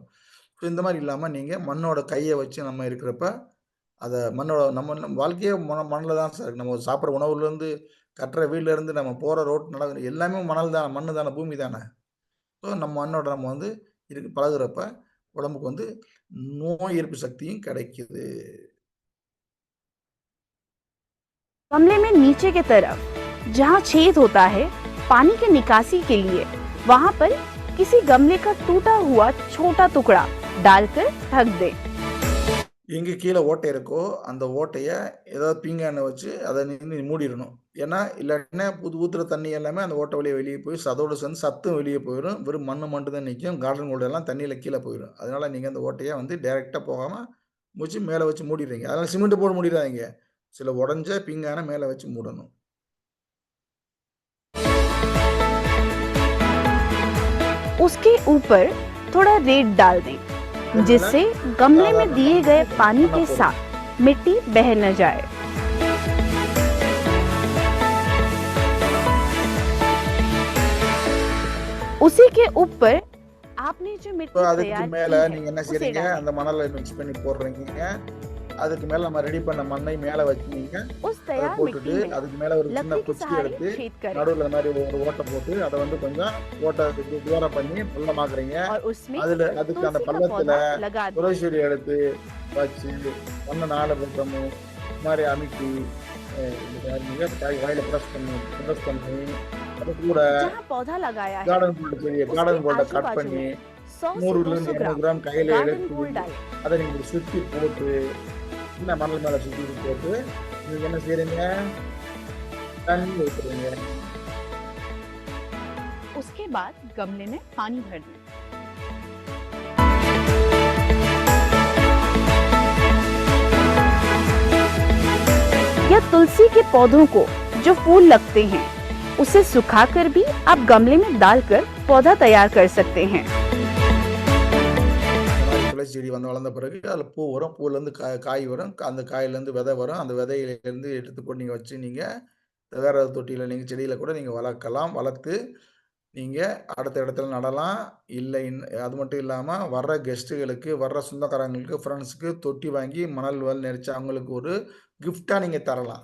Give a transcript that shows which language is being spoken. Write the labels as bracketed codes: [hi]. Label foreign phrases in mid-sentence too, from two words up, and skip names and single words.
[ta] ஸோ இந்த மாதிரி இல்லாமல் நீங்கள் மண்ணோட கையை வச்சு நம்ம இருக்கிறப்ப அதை நம்ம வாழ்க்கையே மண்ணில் தான் சார். நம்ம சாப்பிட்ற உணவுலேருந்து, கட்டுற வீட்டிலேருந்து, நம்ம போகிற ரோட் எல்லாமே மணல் தானே, மண்ணு தானே, பூமி தானே. ஸோ நம்ம மண்ணோட நம்ம வந்து பழகுறப்ப உடம்புக்கு வந்து நோய் எதிர்ப்பு சக்தியும் கிடைக்குது. [hi] गमले में नीचे की तरफ जहाँ छेद होता है पानी के निकासी के लिए वहाँ पर किसी गमले का टूटा हुआ छोटा टुकड़ा डालकर ढक दें। [ta] எங்கே கீழே ஓட்டை இருக்கோ அந்த ஓட்டையை ஏதாவது பீங்கானை வச்சு அதை மூடிடணும். ஏன்னா இல்லைன்னா ஊற்றுற தண்ணி எல்லாமே அந்த ஓட்டை வழியே வெளியே போய் அதோடு சேர்ந்து சத்தும் வெளியே போயிடும். வெறும் மண்ணு மட்டும் தான் நிற்கும். கார்டன் கோல்டு எல்லாம் தண்ணியில் கீழே போயிடும். அதனால நீங்கள் அந்த ஓட்டையை வந்து டைரெக்டாக போகாமல் வச்சு மேலே வச்சு மூடிடுறீங்க. அதனால் சிமெண்ட் போட்டு மூடிடாதீங்க. சில உடஞ்ச பீங்கானை மேலே வச்சு மூடணும். [hi] उसके ऊपर थोड़ा रेत डाल दें जिससे गमले में दिए गए पानी के साथ मिट्टी बह न जाए। उसी के ऊपर आपने जो मिट्टी [ta] அதுக்கு [hi] तैयार [ta] மேல [hi] की है, [ta] நீங்க என்ன [hi] उसे [ta] செய்றீங்க, [hi] डालें। [ta] அந்த மணலை மிக்ஸ் பண்ணி போடுறீங்க. அதுக்கு மேல நம்ம ரெடி பண்ண மண்ணை மேல வச்சீங்க. [hi] उस [ta] அதை [hi] तैयार [ta] போட்டுட்டு [hi] मिट्टी में [ta] அதுக்கு மேல ஒரு சின்ன [hi] लकड़ी के [ta] குச்சி [hi] सहारे [ta] எடுத்து [hi] छेद करें [ta] நடுவுல இந்த மாதிரி ஒரு ஓட்டை போட்டு அதை வந்து கொஞ்சம் ஓட்டை தூரம் பண்ணி பள்ளமாக்குறீங்க. [hi] और उसमें [ta] அதுல அதுக்கு அந்த [hi] तुलसी का [ta] பள்ளத்துல [hi] पौधा लगा दें। [ta] துளசி செடி எடுத்து வச்சு ஒன்று 4 பக்கமும் இந்த மாதிரி அமுக்கி வாயில ப்ரெஸ் பண்ணி அது கூட [hi] जहाँ पौधा लगाया है [ta] கார்டன் கோல்டு செடியை [hi] उसके [ta] கார்டன் கோல்டை [hi] आजू [ta] கட் [hi] बाजू [ta] பண்ணி [hi] में 100 से 100 200 200 ग्राम [ta] கிராம் கையில [hi] गार्डन [ta] எடுத்து [hi] गोल्ड डालें। [ta] அதை நீங்க சுத்தி போட்டு இந்த மணல் மேல சுத்தி போட்டு நீங்க என்ன செய்றீங்க, தண்ணி ஊத்துறீங்க. [hi] उसके बाद गमले में पानी भर दें। या तुलसी के पौधों को जो फूल लगते हैं उसे सुखाकर भी आप गमले में डालकर पौधा तैयार कर सकते हैं। [ta] துளசி செடி வந்து வளர்ந்த பிறகு அதுல பூ வரும். பூலேருந்து காய் வரும். அந்த காயிலேருந்து விதை வரும். அந்த விதையிலேருந்து எடுத்து கொண்டு நீங்க வச்சு நீங்க வேற ஒரு தொட்டியில நீங்க செடியில கூட நீங்க வளர்க்கலாம். வளர்த்து நீங்க அடுத்த இடத்துல நடலாம். இல்லை அது மட்டும் இல்லாம வர்ற கெஸ்ட்டுகளுக்கு, வர்ற சொந்தக்காரங்களுக்கு, ஃப்ரெண்ட்ஸுக்கு தொட்டி வாங்கி மணல் நிறைச்சு அவங்களுக்கு ஒரு கிஃப்டா நீங்க தரலாம்.